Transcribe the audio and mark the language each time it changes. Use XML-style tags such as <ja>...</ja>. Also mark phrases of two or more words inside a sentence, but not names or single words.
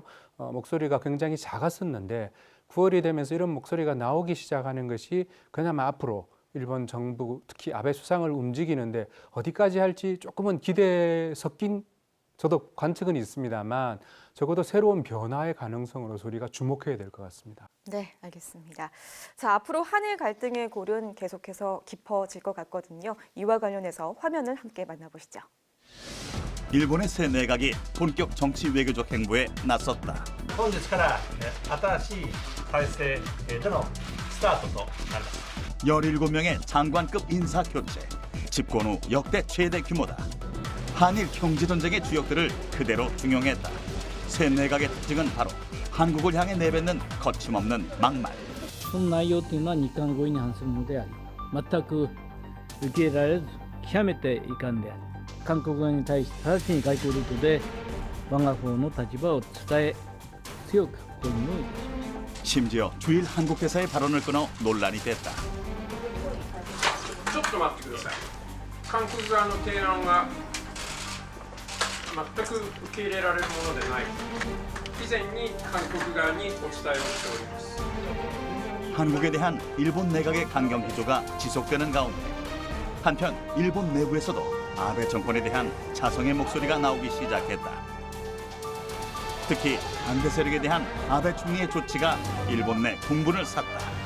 <ko>목소리가 굉장히 작았었는데 9월이 되면서 이런 목소리가 나오기 시작하는 것이 그나마 앞으로 일본 정부, 특히 아베 수상을 움직이는데 어디까지 할지 조금은 기대에 섞인 저도 관측은 있습니다만 적어도 새로운 변화의 가능성으로서 우리가 주목해야 될 것 같습니다. 네, 알겠습니다. 자, 앞으로 한일 갈등의 골은 계속해서 깊어질 것 같거든요. 이와 관련해서 화면을 함께 만나보시죠. 일본의 새 내각이 본격 정치 외교적 행보에 나섰다.</ko> <ja>本日から新しい体制でのスタートとなります。</ja> <ko>17명의 장관급 인사 교체, 집권 후 역대 최대 규모다. 한일 경제전쟁의 주역들을 그대로 중용했다. 새 내각의 특징은 바로 한국을 향해 내뱉는 거침없는 막말.</ko> <ja>その内容というのは日韓合意に反するものであり、全く受け入れられず極めて遺憾であり、韓国側に対して直ちに外交ルートで我が方の立場を伝え、強く抗議をいたします。</ja> <ko>심지어 주일 한국 대사의 발언을 끊어 논란이 됐다.</ko> <ja>ちょっと待ってください。韓国側の提案は全く受け入れられるものでない。以前に韓国側にお伝えをしております。</ja> <ko>한국에 대한 일본 내각의 강경 기조가 지속되는 가운데 한편 일본 내부에서도 아베 정권에 대한 자성의 목소리가 나오기 시작했다. 특히 반대 세력에 대한 아베 총리의 조치가 일본 내 공분을 샀다.</ko>